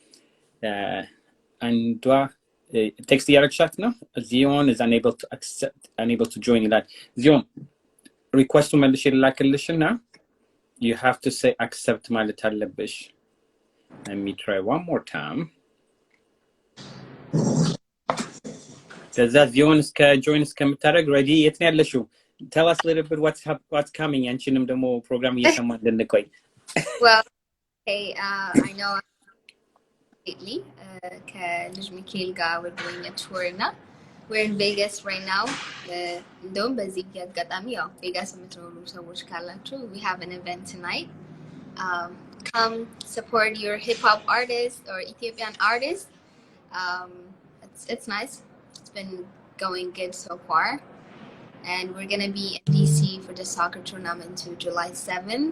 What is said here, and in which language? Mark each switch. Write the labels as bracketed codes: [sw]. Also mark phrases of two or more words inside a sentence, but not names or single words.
[am] አንዷ ቴክስት ያረክሻት ነው [en] Zion is unable to join ይላል። Zion [am] ሪኩዌስቱ መልሽ ይላክልሽና [en] you have to say accept [am] ማለት አለብሽ። [en] Let me try one more time. [am] ከዛ Zion join እስከምታደርግ ready የት ነው ያለሽው? [en] Tell us a little bit what's coming [am] አንቺንም ደግሞ ፕሮግራም እየሰማን እንድንቆይ። [en] Well, hey, I know lately [am] ከልጅ ሚካኤል ጋር [en] we're doing a tour now. We're in Vegas right now. [am] እንደውም በዚህ አጋጣሚ ያው ቬጋስ የምትኖሩ ሰዎች ካላችሁ [en] we have an event tonight. Come support your hip hop artist or Ethiopian artist. It's nice. It's been going good so far. And we're going to be in DC for the soccer tournament to July 7th.